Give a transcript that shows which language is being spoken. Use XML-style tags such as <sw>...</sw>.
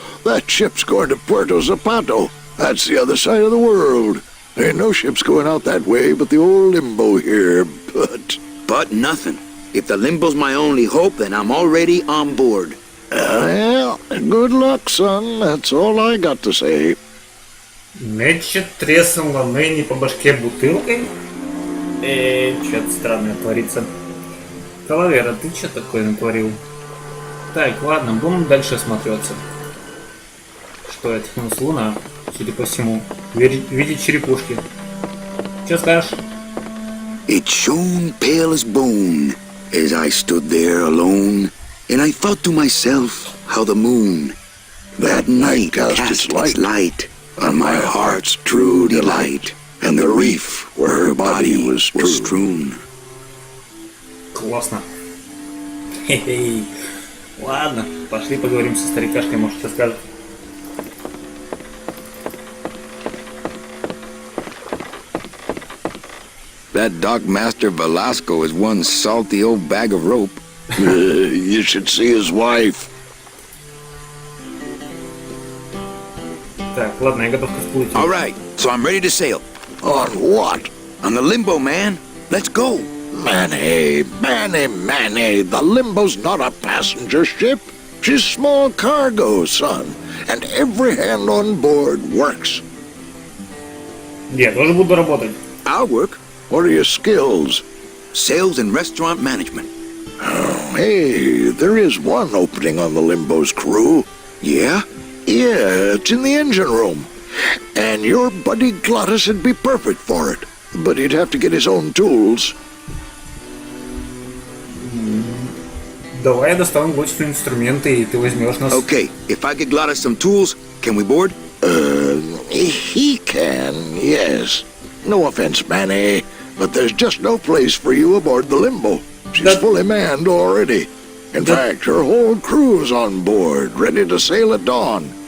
<en>That ship's going to Puerto Zapato. That's the other side of the world. There ain't no ships going out that way but the old limbo here, But nothing. If the limbo's my only hope, then I'm already on board. Well, good luck, son. That's all I got to say.</en> <ru>Мэтчет треснула Мэнни по башке бутылкой. Что-то странное творится. Калавера, ты что такое натворил? Так, ладно, будем дальше осматриваться. Что это? Ну, с луна, судя по всему. Видеть черепушки. Что скажешь?</ru> <en>It shone pale as bone as I stood there alone, and I thought to myself how the moon that night cast its light on my heart's true delight, and the reef where her body was strewn.</en> <ru>Классно. Хе-хей. Ладно, пошли поговорим со старикашкой, может, что скажет.</ru> <en>That dock master Velasco is one salty old bag of rope. You should see his wife.</en> <ru>Так, ладно, я готов к всплытию.</ru> <en>All right, so I'm ready to sail. On what? On the limbo, man. Let's go. Manny, the Limbo's not a passenger ship. She's small cargo, son. And every hand on board works.</en> <ru>Я тоже буду работать.</ru> <en>I'll work. What are your skills? Sales and restaurant management. Oh, hey, there is one opening on the Limbo's crew. Yeah? Yeah, it's in the engine room. And your buddy Glottis would be perfect for it. But he'd have to get his own tools.</en> <ru>Давай я достану гостю инструменты, и ты возьмешь нас.</ru> <en>Okay, if I get Glottis some tools, can we board? He can, yes. No offense, Manny, but there's just no place for you aboard the Limbo. She's fully manned already. In fact, her whole crew's on board, ready to sail at dawn.</en>